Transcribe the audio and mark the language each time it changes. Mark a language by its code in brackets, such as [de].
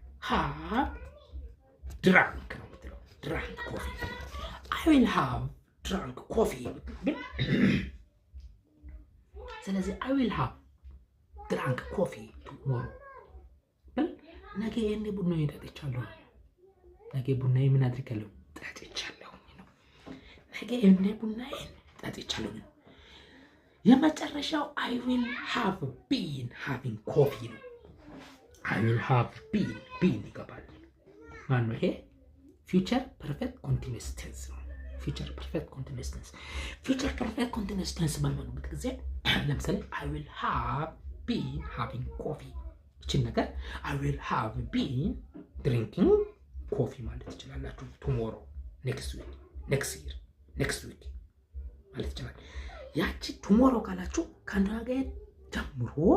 [am] have drunk ነው የምትለው drunk coffee። [en] I will have drunk coffee [am] ስለዚህ [en] I will have drunk coffee tomorrow [am] ብል ነገ እኔ ቡናዬን ጠጥቻለሁ። ነገ ቡናዬን ምን አድርጋለሁ? ጠጥቻለሁ ነው። ነገ እኔ ቡናዬን ጠጥቻለሁ ነው። የመጨረሻው [en] I will have been having coffee [am] ነው። [en] I will have been [am] ይገባል። ማነው ይሄ? ፊውቸር ፐርፌክት ኮንቲኒዩስ ቴንስ ነው። ፊውቸር ፐርፌክት ኮንቲኒዩስ ቴንስ። ፊውቸር ፐርፌክት ኮንቲኒዩስ ቴንስ በሚሆንበት ጊዜ ለምሳሌ [en] I will have been having coffee [am] ይችን ነገር [en] I will have been drinking coffee [am] ማለት ትችላላችሁ። [en] tomorrow, next week, next year, next week [am] ማለት ይችላል። ያቺ tomorrow ካላችሁ ከነገ ጀምሮ